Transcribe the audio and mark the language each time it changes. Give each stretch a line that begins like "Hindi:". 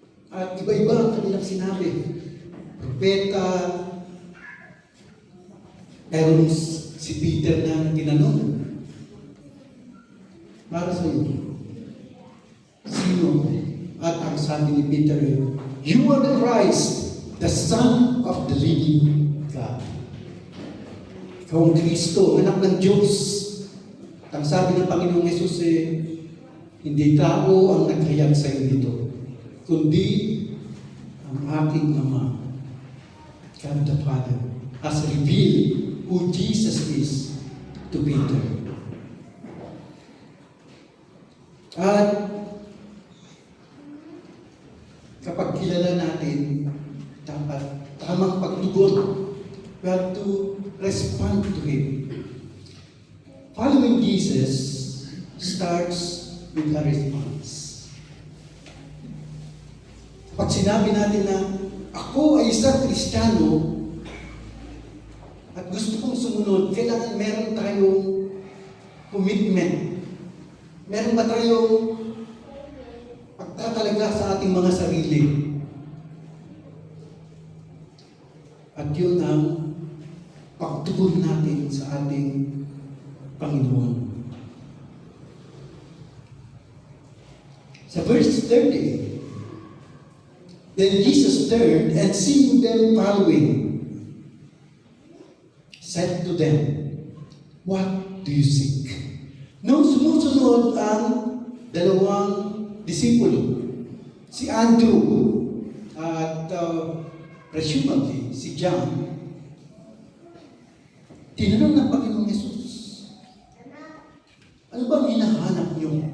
Filipino: At iba-iba ang kanilang sinabi. Propeta. Pero si Peter na tinanong, para sa iyo, sino ako? At ang sabi ni Peter,
English: you are the Christ, the Son of the living God.
Filipino: Ikaw ang Kristo, anak ng Diyos. At ang sabi ng Panginoong Yesus, hindi tao ang naghayag sa iyo dito, kundi ang aking Ama,
English: God the Father, has revealed who Jesus is to Peter.
Filipino: At kapag kilala natin, dapat tamang pagtugon.
English: We have to respond to Him. Following Jesus starts with a response.
Filipino: Kapag sinabi natin na ako ay isang Kristiyano at gusto kong sumunod, kailangan meron tayong commitment. Meron ba tayong pagtatalaga sa ating mga sarili? At yun ang pagtugon natin sa ating Panginoon.
English: Sa verse 30, then Jesus turned and seeing them following, said to them, what do you seek?
Filipino: Nung sumusunod ang dalawang disipulo, si Andrew at presumably si John, tinanong ng Panginoong Yesus, ano ba ang hinahanap niyo?